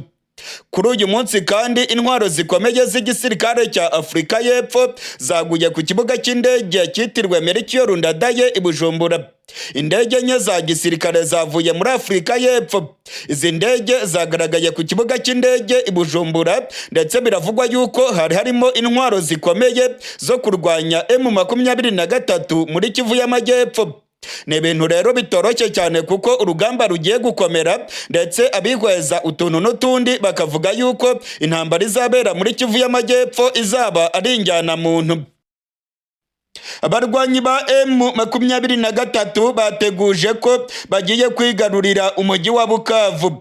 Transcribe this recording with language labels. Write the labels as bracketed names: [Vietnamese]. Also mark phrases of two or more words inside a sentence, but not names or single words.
[Kinyarwanda] Kuri uyu munsi kandi intwaro zikomeye z'igisirikare cya Afurika y'Epfo zaguye ku kibuga cy'indege cyitiriwe Melchior Ndadaye i Bujumbura. Indege enye za gisirikare zavuye muri Afurika y'Epfo. Izi ndege zagaragaye ku kibuga cy'indege i Bujumbura, ndetse biravugwa yuko harimo intwaro zikomeye zo kurwanya M23 muri Kivu y'Amajyepfo. Ni ibintu rero bitoroshye cyane kuko urugamba rugiye gukomera, ndetse abihweza utuntu n'utundi bakavuga yuko intambara izabera muri Kivu y'Amajyepfo izaba ari injyana muntu. Abarwanyi ba M23 bateguje ko bagiye kwigarurira umujyi wa Bukavu.